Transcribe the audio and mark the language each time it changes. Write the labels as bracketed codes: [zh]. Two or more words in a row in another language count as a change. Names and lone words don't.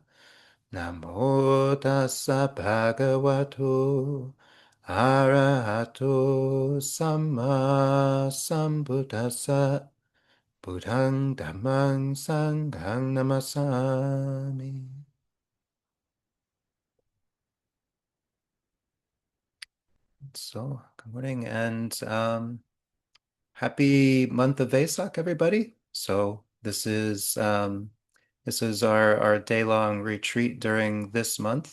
[pi] Namo tassa bhagavato arahato samma sambuddhassa. Buddhang dhammang sanghang namasami. [en] So, good morning and happy month of Vesak, everybody. So, this is our day-long retreat during this month.